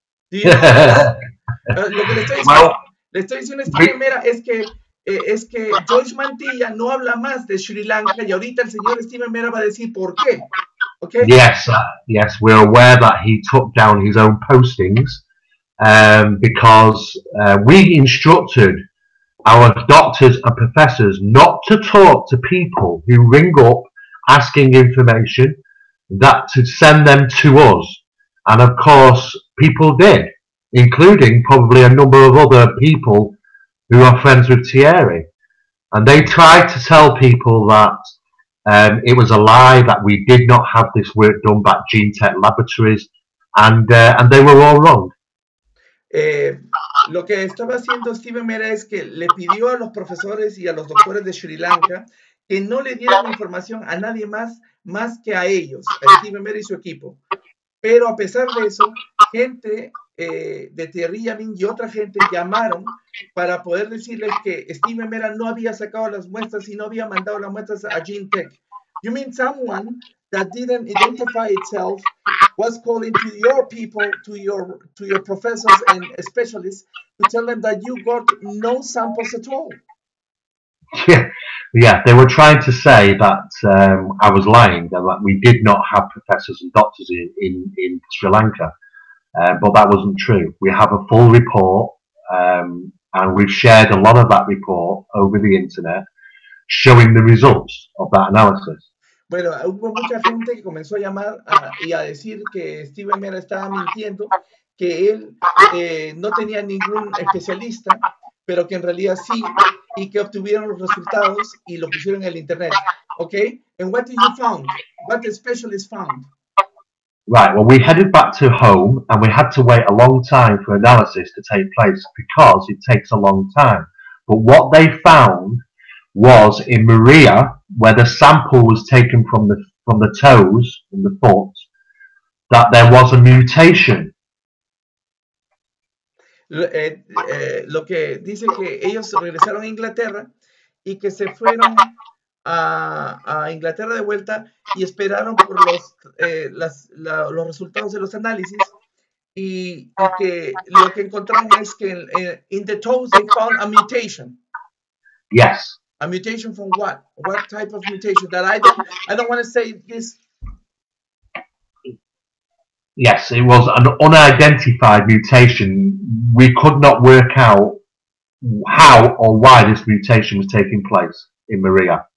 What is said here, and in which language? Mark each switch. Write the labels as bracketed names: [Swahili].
[English] Do you know [Spanish] lo que le estoy diciendo a Steven Mera es que Joyce Mantilla no habla más de Sri Lanka y ahorita el señor Steven Mera va a decir por qué. [English] Okay? Yes, we're aware that he took down his own postings because we instructed our doctors and professors not to talk to people who ring up asking information, that to send them to us. And of course, people did, including probably a number of other people who are friends with Thierry. And they tried to tell people that it was a lie, that we did not have this work done by Gene Tech Laboratories, and they were all wrong. [Spanish] Lo que estaba haciendo Steven Mera es que le pidió a los profesores y a los doctores de Sri Lanka que no le dieran información a nadie más que a ellos, a Steven Mera y su equipo. Pero a pesar de eso, gente de Thierry Yamin y otra gente llamaron para poder decirles que Steven Mera no había sacado las muestras y no había mandado las muestras a Gene Tech. [English] You mean someone that didn't identify itself was calling to your people, to your professors and specialists to tell them that you got no samples at all? Yeah, they were trying to say that I was lying, that we did not have professors and doctors in Sri Lanka, but that wasn't true. We have a full report, and we've shared a lot of that report over the internet, showing the results of that analysis. [Spanish] Bueno, hubo mucha gente que comenzó a llamar y a decir que Steven Mera estaba mintiendo, que él no tenía ningún especialista, pero que en realidad sí, y que obtuvieron los resultados y lo pusieron en el internet. [English] Okay? And what did you found? What the specialist found? Right, well, we headed back to home and we had to wait a long time for analysis to take place because it takes a long time. But what they found was in Mera, where the sample was taken from the toes and the foot, that there was a mutation. [Spanish] Lo que dice que ellos regresaron a Inglaterra y que se fueron a Inglaterra de vuelta y esperaron por los resultados de los análisis y que lo que encontraron es que [English] in the toes they found a mutation. Yes. A mutation from what? What type of mutation? That I don't want to say this. Yes, it was an unidentified mutation. We could not work out how or why this mutation was taking place in Maria.